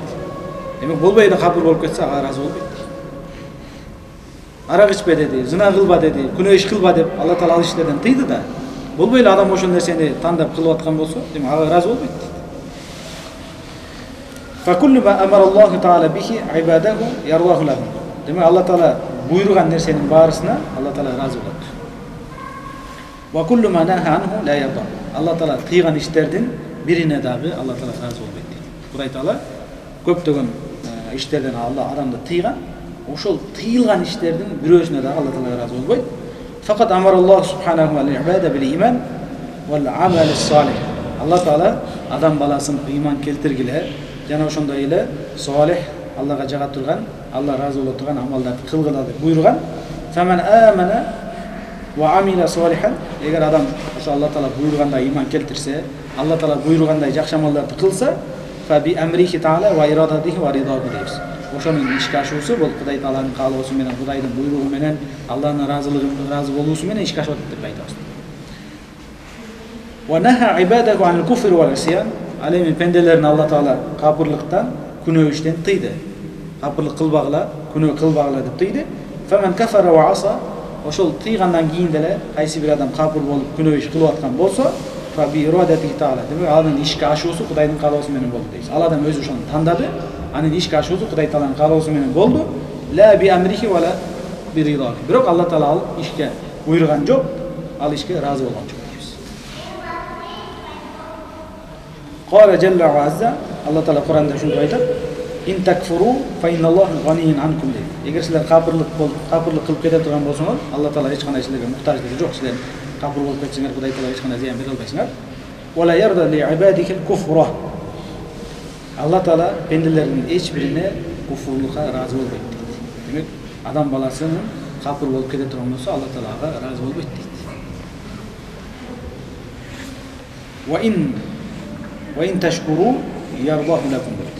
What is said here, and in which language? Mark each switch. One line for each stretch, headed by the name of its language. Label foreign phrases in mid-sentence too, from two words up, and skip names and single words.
Kyrgyz: Демек болбой эле капыр болуп кетсе, ага ыраазы болбойт. Арак ичпе деди, зына кылба деди, күнөө иш кылба деп Алла Таала ал иштерден тыйды да. Болбой эле адам ошол нерсени тандап кылып аткан болсо, демек ага ыраазы болбойт.
Arabic: فكل ما أمر الله تعالى به عباده يرضاه له.
Kyrgyz: Демек Алла Таала буйруган нерсенин баарысына Алла Таала ыраазы болот.
Arabic: وكل ما نهى عنه لا يرضى.
Kyrgyz: Алла Таала тыйган иштердин бирине дагы Алла Таала ыраазы болбойт дейт. Кудай Таала көптөгөн иштерден Алла адамды тыйган, ошол тыйылган иштердин бирөөсүнө дагы Алла Таала ыраазы болбойт.
Arabic: فقد أمر الله سبحانه وعباده بالإيمان والعمل الصالح.
Kyrgyz: Алла Таала адам баласын иман келтиргиле жана ошондой эле салих, Аллага жага турган, Алла ыраазы боло турган амалдарды кылгыла деп буйруган.
Arabic: فمن آمن وعمل صالحا.
Kyrgyz: Эгер адам ошо Алла Таала буйругандай иман келтирсе, Алла Таала буйругандай жакшы амалдарды кылса,
Arabic: فبأمره تعالى وإرادته ورضاه дейбиз.
Kyrgyz: Ошонун ишке ашуусу бул Кудай Тааланын каалоосу менен, Кудайдын буйругу менен, Алланын ыраазы болуусу менен ишке ашып атат деп айтабыз.
Arabic: ونهى عباده عن الكفر والعصيان.
Kyrgyz: Ал эми пенделерин Алла Таала капырлыктан, күнөө иштен тыйды. Капырлык кылбагыла, күнөө кылбагыла деп тыйды.
Arabic: فمن كفر وعصى.
Kyrgyz: Ошол тыйгандан кийин деле кайсы бир адам капыр болуп күнөө иш кылып аткан болсо,
Arabic: فبإرادته تعالى.
Kyrgyz: Демек анын ишке ашуусу Кудайдын каалоосу менен болду дейбиз. Ал адам өзү ошону тандады. Анын ишке ашуусу Кудай Тааланын каалоосу менен болду.
Arabic: لا بأمره ولا برضاه.
Kyrgyz: Бирок Алла Таала ал ишке буйруган жок, ал ишке ыраазы болгон жок дейбиз.
Arabic: قال جل وعز.
Kyrgyz: Алла Таала Куранда ушунду айтат:
Arabic: "إن تكفروا فإن الله غني عنكم"
Kyrgyz: дейт. Эгер силер капырлык кылып кете турган болсоңор, Алла Таала эч кандай силерге муктаждыгы жок. Силер капыр болуп кетсеңер, Кудай Таала эч кандай зыян бере албайсыңар.
Arabic: ولا يرضى لعباده الكفر.
Kyrgyz: Алла Таала пенделердин эч бирине куфурлукка ыраазы болбойт дейт. Демек, адам баласынын капыр болуп кете турган болсо, Алла Таала ага ыраазы болбойт дейт.
Arabic: وإن تشكروا يرضه لكم дейт.